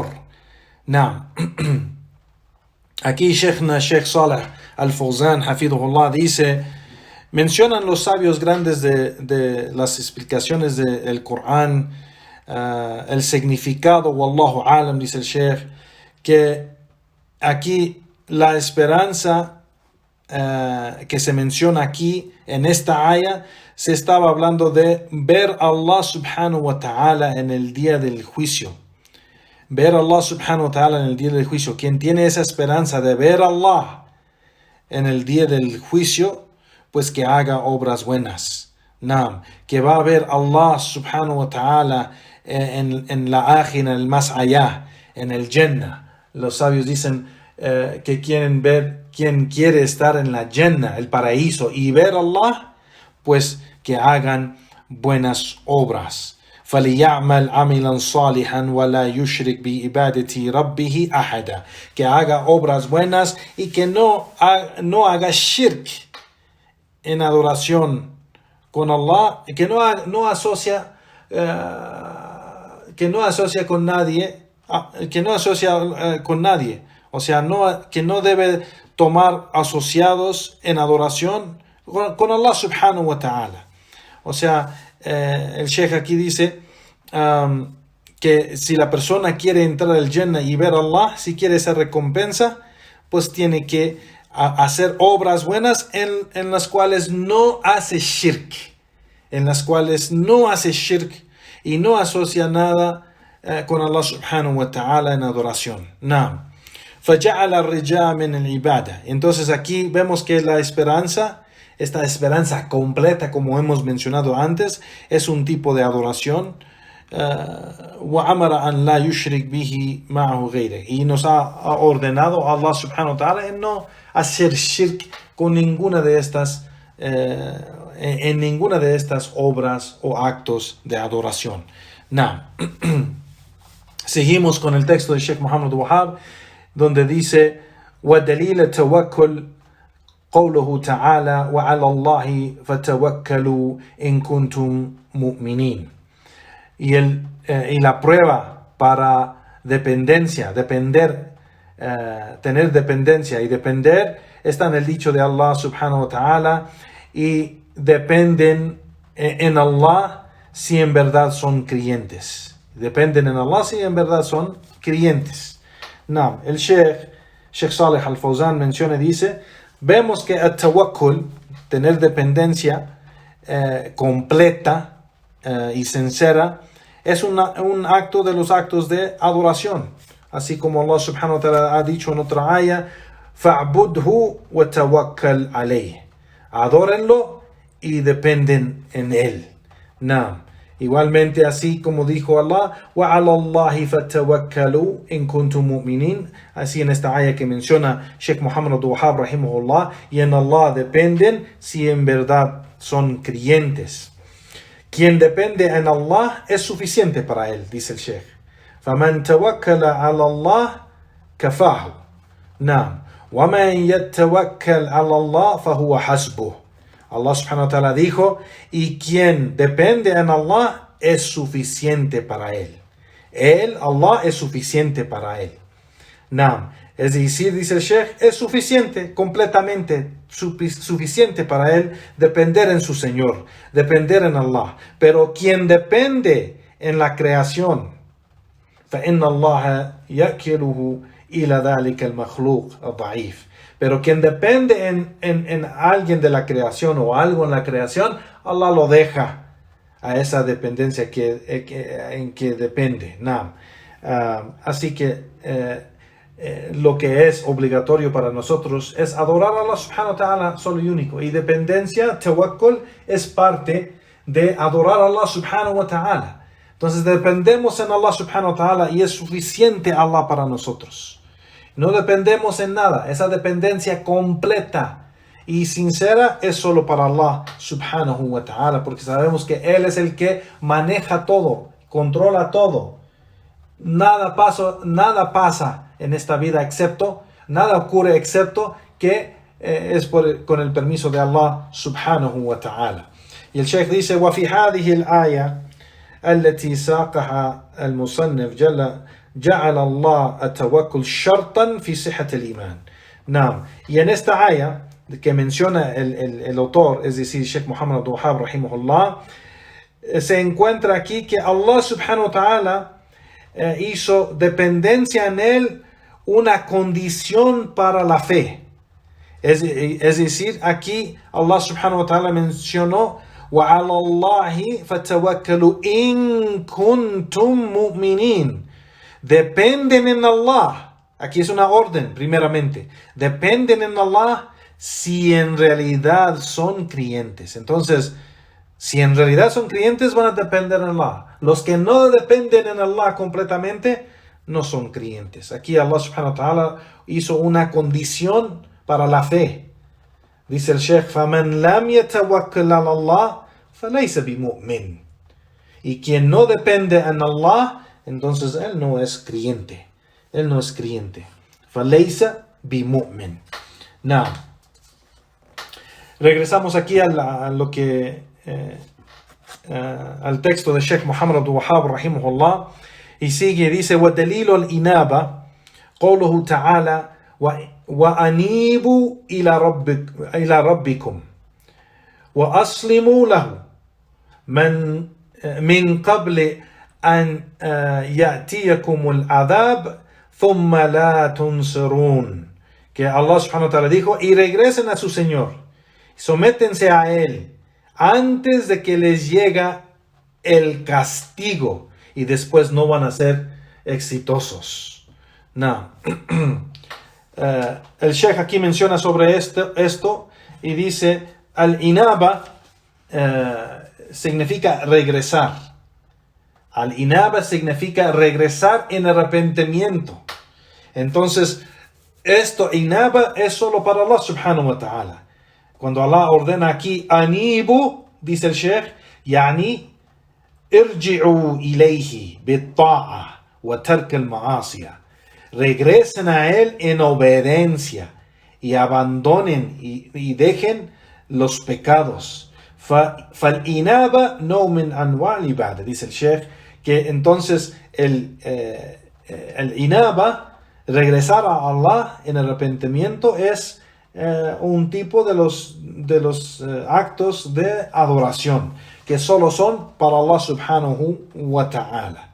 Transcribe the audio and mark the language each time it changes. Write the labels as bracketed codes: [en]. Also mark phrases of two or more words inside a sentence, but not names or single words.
[es] Now, aquí Sheikh Saleh Al-Fawzan hafidhullah dice, Mencionan los sabios grandes de las explicaciones del Corán, el significado, [ar] والله أعلم, [es] dice el Sheikh, que aquí la esperanza que se menciona aquí en esta aya, se estaba hablando de ver a Allah [ar] سبحانه وتعالى [es] en el día del juicio. Ver a Allah [ar] سبحانه وتعالى [es] en el día del juicio. Quien tiene esa esperanza de ver a Allah en el día del juicio, pues que haga obras buenas. Naam, que va a ver a Allah [ar] سبحانه وتعالى [es] en la ágina, en el más allá, en el Jannah. Los sabios dicen que quieren ver, quien quiere estar en la Jannah, el paraíso, y ver a Allah, pues que hagan buenas obras. [ar] فَلِيَعْمَلْ عَمِلًا صَالِحًا وَلَا يُشْرِكْ بِعِبَادَةِ رَبِّهِ أَحَدًا. [es] Que haga obras buenas y que no haga shirk en adoración con Allah, que no asocia con nadie, o sea, que no debe tomar asociados en adoración con Allah [ar] سبحانه وتعالى. [es] O sea, el Sheikh aquí dice que si la persona quiere entrar al Jannah y ver a Allah, si quiere esa recompensa, pues tiene que hacer obras buenas en las cuales no hace shirk, y no asocia nada con Allah [ar] سبحانه وتعالى [es] en adoración. [ar] Naam. فَجَعَلَ الرِّجَاءَ مِنَ الْعِبَادَةِ. [es] Entonces aquí vemos que la esperanza, esta esperanza completa, como hemos mencionado antes, es un tipo de adoración. [ar] وَأَمَرَ أَنْ لَا يُشْرِكْ بِهِ مَعَهُ غَيْرِهِ. [es] Y nos ha ordenado Allah [ar] سبحانه وتعالى [es] en no hacer shirk con ninguna de estas obras o actos de adoración. Seguimos con el texto de Sheikh Muhammad Wahab, donde dice: [ar] وَدَلِيلَ التَّوَكُّلِ قوله تعالى وعلى الله فتوكلوا إن كنتم مؤمنين. [es] Y la prueba para tener dependencia y depender, está en el dicho de Allah [ar] سبحانه وتعالى, [es] y dependen en Allah si en verdad son creyentes. Dependen en Allah si en verdad son creyentes. El Sheikh Saleh Al-Fawzan menciona y dice: vemos que el tawakkul, tener dependencia completa y sincera, es un acto de los actos de adoración. Así como Allah [ar] سبحانه وتعالى [es] ha dicho en otra aya: [ar] فَعْبُدْهُ وَتَوَكَّلْ عَلَيْهِ. [es] Adórenlo y dependen en él. Igualmente, así como dijo Allah: [ar] وَعَلَى اللَّهِ فَتَوَكَّلُوا إِن كُنتُم مُؤْمِنِينَ. [es] Así en esta aya que menciona Sheikh Muhammad Wahab rahimahullah, y en Allah dependen si en verdad son creyentes. Quien depende en Allah es suficiente para él, dice el Sheikh. [ar] فَمَنْ تَوَكَّلَ عَلَى اللَّهِ كَفَاهُ. وَمَنْ يَتَّوَكَّلْ عَلَى اللَّهِ فَهُوَ حَسْبُهُ. [es] Allah [ar] سبحانه وتعالى [es] dijo: y quien depende en Allah es suficiente para él. Allah es suficiente para él. Es decir, dice el Sheikh, es suficiente, completamente suficiente para él depender en su Señor, depender en Allah. Pero quien depende en la creación, [ar] فَإِنَّ اللَّهَ يَأْكِلُهُ إِلَى ذَلِكَ الْمَخْلُوقِ الضَّعِيفِ. [es] Pero quien depende en alguien de la creación o algo en la creación, Allah lo deja a esa dependencia en que depende. Así que lo que es obligatorio para nosotros es adorar a Allah [ar] سبحانه وتعالى [es] solo y único. Y dependencia, tawakkul, es parte de adorar a Allah [ar] سبحانه وتعالى. [es] Entonces dependemos en Allah [ar] سبحانه وتعالى [es] y es suficiente Allah para nosotros. No dependemos en nada. Esa dependencia completa y sincera es solo para Allah [ar] سبحانه وتعالى, [es] porque sabemos que Él es el que maneja todo, controla todo. Nada pasa en esta vida nada ocurre excepto que es con el permiso de Allah [ar] سبحانه وتعالى. [es] Y el Sheikh dice: [ar] وَفِي هذه الآية التي ساقها المصنف جعل الله التوكل شرطا في صحة الإيمان. [es] Y en esta aya que menciona el autor, es decir, Sheikh Muhammad Abdul Wahhab rahimahullah, se encuentra aquí que Allah [ar] سبحانه وتعالى [es] hizo dependencia en él una condición para la fe. Es decir, aquí Allah [ar] سبحانه وتعالى [es] mencionó [ar] وَعَلَى اللَّهِ فَتَوَكَّلُوا إِن كُنتُم مُؤْمِنِينَ. [es] Dependen en Allah. Aquí es una orden, primeramente. Dependen en Allah si en realidad son creyentes. Entonces, si en realidad son creyentes, van a depender en Allah. Los que no dependen en Allah completamente, no son creyentes. Aquí Allah [ar] سبحانه وتعالى [es] hizo una condición para la fe. Dice el Sheikh, [ar] فَمَنْ لَمْ يَتَوَكَّلْ عَلَى اللَّهِ فَلَيْسَ بِمُؤْمِنٍ. [es] Y quien no depende en Allah, entonces él no es creyente. Él no es creyente. [ar] فَلَيْسَ بِمُؤْمِنٍ. [es] Now, regresamos aquí a lo que al texto de Sheikh Muhammad Abdul Wahhab rahimahullah, y sigue, dice [ar] وَدَلِيلُ الْإِنَابَةِ قَوْلُهُ تَعَالَى وَأَنِيبُوا إِلَى رَبِّكُمْ وَأَسْلِمُوا لَهُ من قبل أن يأتيكم العذاب ثم لا تنصرون. [es] Que Allah [ar] سبحانه وتعالى [es] dijo, y regresen a su Señor, sométense a Él antes de que les llegue el castigo y después no van a ser exitosos. No. El Sheikh aquí menciona sobre esto y dice, al-inaba significa regresar. Al-inaba significa regresar en arrepentimiento. Entonces, esto, inaba, es solo para Allah [ar] سبحانه وتعالى. [es] Cuando Allah ordena aquí, anibu, dice el Sheikh, yani, [ar] ارجعوا إليه بالطاعة وترك المعاصي. [es] Regresen a Él en obediencia y abandonen y dejen los pecados. [ar] فالإنابة نوع من أنواع العبادة, [es] dice el Sheikh, que entonces el inaba, regresar a Allah en arrepentimiento, es un tipo de los actos de adoración que solo son para Allah [ar] سبحانه وتعالى.